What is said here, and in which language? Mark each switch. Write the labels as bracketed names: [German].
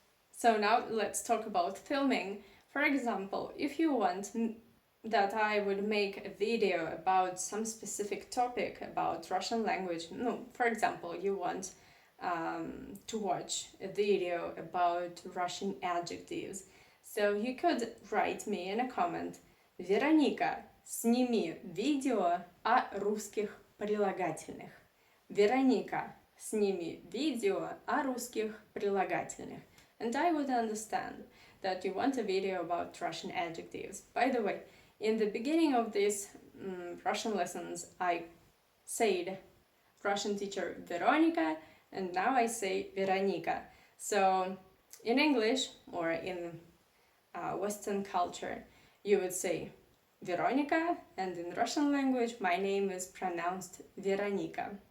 [English] So now let's talk about filming. For example, if you want that I would make a video about some specific topic about Russian language, no, for example, you want to watch a video about Russian adjectives, so you could write me in a comment, Veronika, [Russian] сними видео о русских прилагательных. Veronika, сними видео о русских прилагательных. [English] And I would understand that you want a video about Russian adjectives. By the way, in the beginning of these Russian lessons, I said Russian teacher Veronika, and now I say Veronika. So in English or in Western culture, you would say Veronika, and in Russian language, my name is pronounced Veronika.